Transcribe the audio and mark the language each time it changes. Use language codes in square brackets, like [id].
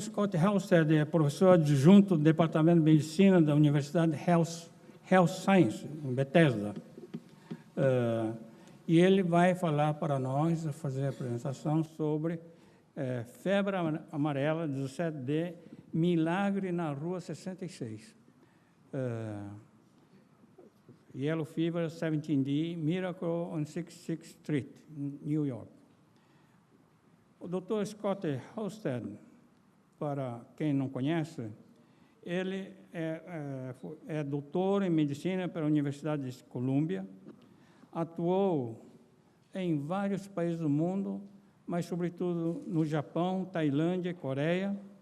[pt] Scott Halstead é professor adjunto do Departamento de Medicina da Universidade Health Science, em Bethesda. E ele vai falar para nós, fazer a apresentação sobre febre amarela, 17D, milagre na Rua 66. [en] Yellow Fever, 17D, Miracle on 66th Street, New York. [pt] O Dr. Scott Halstead, para quem não conhece, ele é doutor em medicina pela Universidade de Colômbia, atuou em vários países do mundo, mas, sobretudo, no Japão, Tailândia e Coreia.